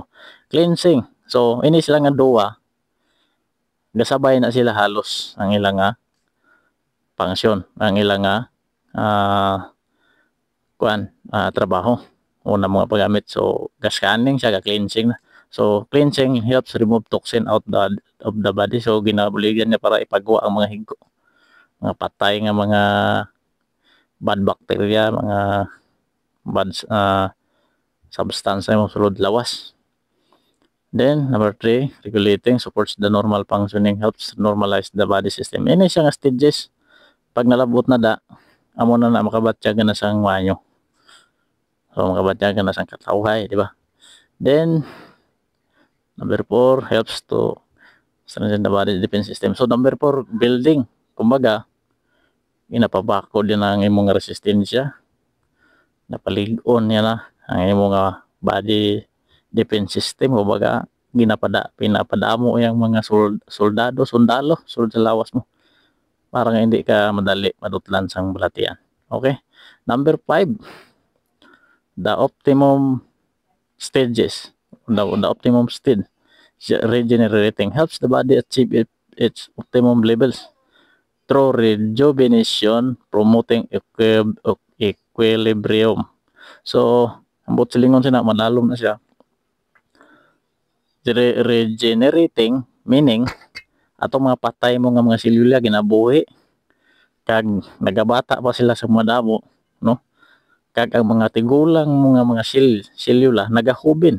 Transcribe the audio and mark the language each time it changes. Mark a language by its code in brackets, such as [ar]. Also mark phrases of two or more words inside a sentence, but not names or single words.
[hil] Cleansing, so ini sila nga duwa gasabay na sila halos ang ilang nga function, ang ilang nga trabaho una mga paggamit. So scanning siya, cleansing na. [en] So cleansing helps remove toxin out of the body. [hil] So ginabuligan niya para ipagawa ang mga higgo, mga patay nga mga [en] bad bacteria, [hil] mga [en] bad substance [hil] mo sulod lawas. [en] Then number 3, regulating, supports the normal functioning, helps normalize the body system. [hil] Ini siya nga stages. Pag nalabot na da, amo na makabatyagan na sang wanyo. So makabatyagan na sang katawhay, di ba? [en] Then number 4, helps to strengthen the body defense system. So number 4, building. [hil] Kumbaga, inapabako din ang imong resistensya. Napaligon niya na ang imong [en] body defense system. [hil] Kumbaga, pinapadamo yung mga sundalo sulod sa lawas mo para nga hindi ka madali madutlan sang balatian. [en] Okay? Number 5, the optimum stages. The optimum stage, regenerating, helps the body achieve its optimum levels through rejuvenation, promoting equilibrium. So, [hil] ang silingon siya na malalom na siya. Regenerating, meaning atong mga patay mo nga mga selula ginabuhi kag nagabata pa sila sa mga damo, no? Kag ang mga tigulang mga selula nagahubin.